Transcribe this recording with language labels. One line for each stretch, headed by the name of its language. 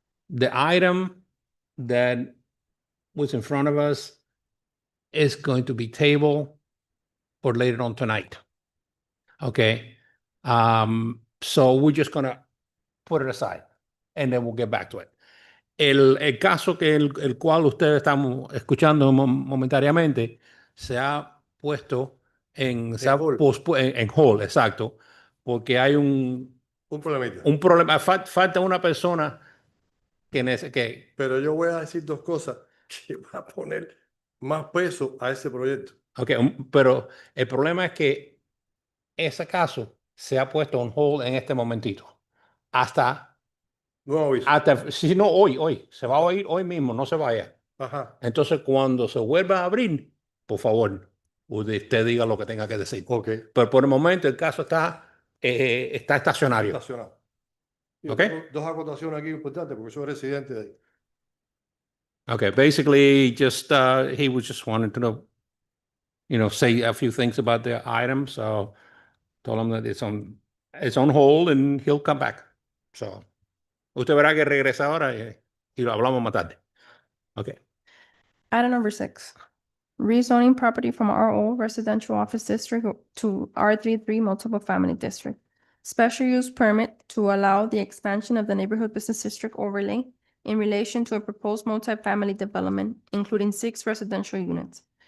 English: The item that was in front of us is going to be tabled for later on tonight. Okay. So we're just gonna put it aside and then we'll get back to it.
Spanish: El caso que el cual ustedes están escuchando momentáneamente se ha puesto se ha
English: hold.
Spanish: en hold, exacto, porque hay un problemita. problema, falta una persona que Pero yo voy a decir dos cosas que van a poner más peso a ese proyecto. okay, pero el problema es que ese caso se ha puesto
English: on hold
Spanish: en este momentito. Hasta si no hoy, se va a ir hoy mismo, no se vaya. Ajá. Entonces, cuando se vuelva a abrir, por favor, usted diga lo que tenga que decir.
English: Ok.
Spanish: Pero por el momento el caso está estacionario. Estacionado.
English: Ok.
Spanish: Tengo dos acotaciones aquí importantes porque soy residente de ahí.
English: Okay, basically, just he was just wanting to know, say a few things about the item. So told him that it's on hold and he'll come back.
Spanish: So usted verá que regresa ahora y lo hablamos más tarde.
English: Okay. Item number 6. Rezoning property from RO Residential Office District to R33 Multiple Family District. Special use permit to allow the expansion of the Neighborhood Business District overlay in relation to a proposed multifamily development, including 6 residential units.